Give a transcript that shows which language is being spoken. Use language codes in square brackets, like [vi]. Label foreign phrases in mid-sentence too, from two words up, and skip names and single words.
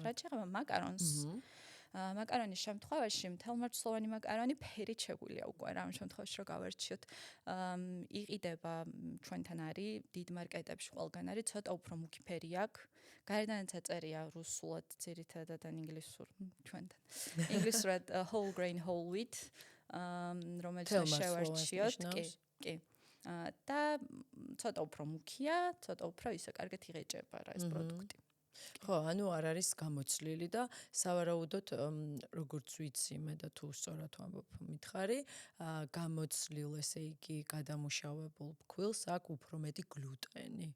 [ka] რაც შეეხება მაკარონს, მაკარონის შემთხვევაში მთელმარცვლოვანი მაკარონი ფერით შეგვიძლია უკვე რა ამ შემთხვევაში რომ გავარჩიოთ. იყიდება ჩვენთან არის დიდ მარკეტებში ყველგან არის ცოტა უფრო მუქი ფერი აქვს. გარედანაც აწერია რუსულად ძირითადად ან ჩვენთან. ინგლისურად [en] whole grain whole wheat, [ka] რომელიც შევარჩიოთ, კი. და ცოტა უფრო მუქია, ცოტა უფრო ისე კარგად იღეჭება რა ეს პროდუქტი. ხო, ანუ არ არის გამოცლილი და სავარაუდოდ როგორც ვიცი მე და თუ სწორად ვამბობ მითხარი, გამოცლილ ესე იგი გადამუშავებულ ფქვილს აქვს უფრო მეტი გლუტენი.